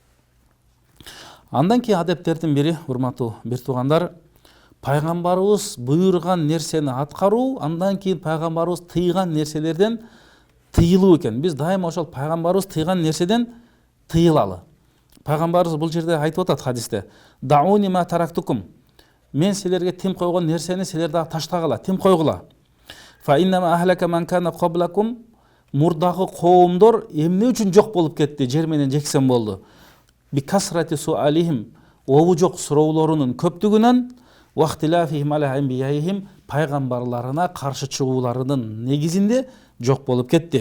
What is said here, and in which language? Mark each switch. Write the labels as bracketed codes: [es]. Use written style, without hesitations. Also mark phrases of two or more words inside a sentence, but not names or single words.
[ky] Андан кийин адептердин бири, урматтуу бир туугандар, пайгамбарыбыз буйрган нерсени аткаруу, андан кийин пайгамбарыбыз тыйган нерселерден тыйылуу экен. Биз дайыма ошол пайгамбарыбыз тыйган нерседен тыйылалы. Пайгамбарыбыз бул жерде айтып атат хадисте: [ar] "دعوني ما تركتكم". [ky] Мен силерге тим койгон нерсени силер дагы таштагыла, тим койгула. [ar] فإنما أهلك من كان قبلكم. [ky] Мурдагы коомдор эмне үчүн жок болуп кетти, жер менен жексен болду. [ar] بكثرة سؤالهم, [ky] обу жок суроолорунун көптүгүнөн, [ar] واختلافهم على أنبيائهم, [ky] пайгамбарларына каршы чыгууларынын негизинде жок болуп кетти.